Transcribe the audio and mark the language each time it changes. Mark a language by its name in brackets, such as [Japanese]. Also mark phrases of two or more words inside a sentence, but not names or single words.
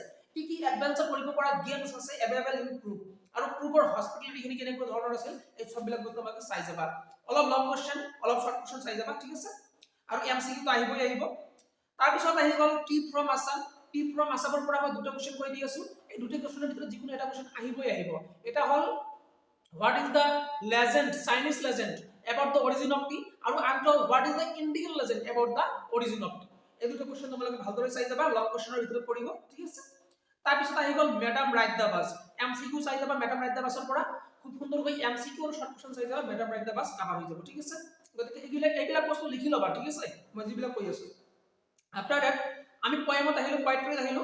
[Assamese] কি এডভেঞ্চাৰ কৰিব পৰা গেমছ আছে [English] available in [Assamese] ক্ৰুক, আৰু ক্ৰুকৰ হস্পিটেলিটি কেনেকুৱা ধৰণৰ আছিল এই সববিলাক বস্তু তোমালোকে চাই যাবা। অলপ [English] long question [Assamese] অলপ [English] short question [Assamese] চাই যাবা, ঠিক আছে। আৰু এমসিকিউ তো আহিব। তাৰ পিছত আহি গল টি ফ্ৰম আসাম। টি ফ্ৰম আসামৰ পৰা মই দুটা কোশ্চেন কৈ দি আছো, এই দুটা কোশ্চেনৰ ভিতৰত যিকোনো এটা কোশ্চেন আহিব। এটা হল [English] What is the legend, Chinese legend about the origin of tea, [Assamese] আৰু আনটো [English] what is the Indian legend about the origin of tea। [Assamese] এই দুটো কোশ্চেন তোমালোকে ভালদৰে চাই যাবা, [English] long question [Assamese] ভিতৰত পৰিব, ঠিক আছে। তাৰ পিছত আহি গল মেডাম ৰাইট দা বাস, এমসিকিউ চাই যাবা মেডাম ৰাইট দা বাসৰ পৰা খুব সুন্দৰকৈ এমসিকিউ আৰু [English] short question [Assamese] চাই যাবা, মেডাম ৰাইট দা বাস কভাৰ হৈ যাব, ঠিক আছে। গতিকে এইবিলাক বস্তু লিখি লবা, ঠিক আছে, মই যিবিলাক কৈ আছো। [English] after that [Assamese] আমি পয়েমত আহিলো, পয়েট্ৰিত আহিলো।